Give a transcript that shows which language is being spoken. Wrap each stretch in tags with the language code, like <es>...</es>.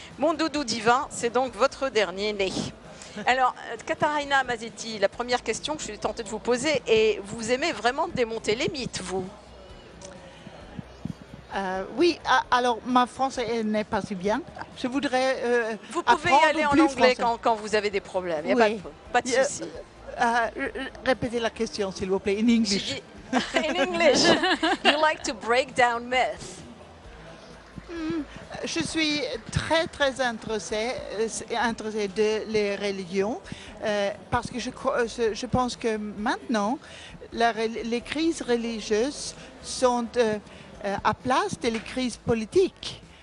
<fr>Mon doudou divin, c'est donc votre dernier né. Alors, Katharina Mazzetti, la première question que je suis tentée de vous poser est, vous aimez vraiment démonter les mythes, vous? Oui, alors ma français n'est pas si bien. Je voudrais vous pouvez y aller en anglais quand vous avez des problèmes, il n'y a pas de souci. Répétez la question, s'il vous plaît,</fr> <en>in English. In English, you like to break down myths.</en> <fr>Je suis très intéressée de les religions parce que je pense que maintenant, les crises religieuses sont à place des crises politiques.</fr>